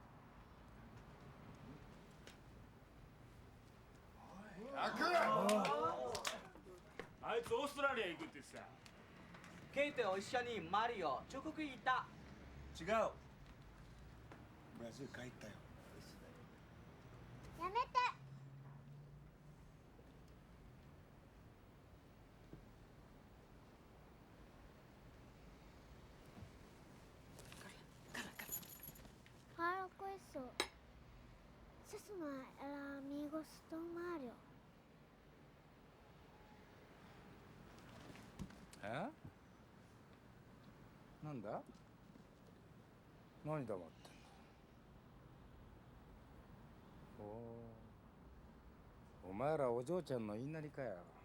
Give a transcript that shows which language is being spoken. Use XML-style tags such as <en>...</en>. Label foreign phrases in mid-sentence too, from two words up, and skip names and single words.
<ja>あいつオーストラリア行くって言ってた。ケイと一緒にマリオ中国行った。違う。ブラジル帰ったよ。</ja> <pt>やめて。Para com isso. Susuma era amigos do Mario.</pt> <ja>え？なんだ？何黙ってんの？お前らお嬢ちゃんの言いなりかよ。</ja>